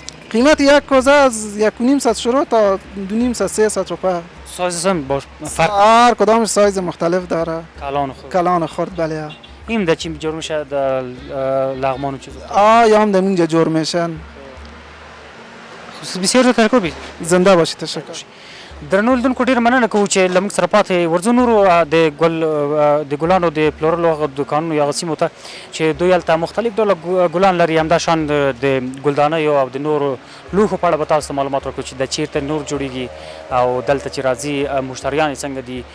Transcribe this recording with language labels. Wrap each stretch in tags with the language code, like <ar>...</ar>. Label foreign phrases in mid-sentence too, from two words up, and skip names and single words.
<fa>قیمت یک کوزه از 1.5 شروع تا 2.5 300 روپه. سایز هم باش فرق؟ هر کدامش سایز مختلف داره. کلان خورد بله. این در چی جور میشه؟ در لغمان و چیز؟ یا هم در اینجا جور میشن. بسیار تشکر بید. زنده باشی. تشکر.</fa> <ps>درنو لیدونکو ډېره مننه کوو چې له موږ سره پاتې ورځو نورو د ګلانو د پلورلو هغه دوکانونو یا هغه سیمو ته چې دوی هلته مختلف ډوله ګلان لري، همدا شان د ګلدانیو او د نورو لوښو په اړه به تاسو ته معلومات ورکړو چې د چیرته نور جوړیږي او دلته چې راځي مشتریان یې څنګه دي.</ps>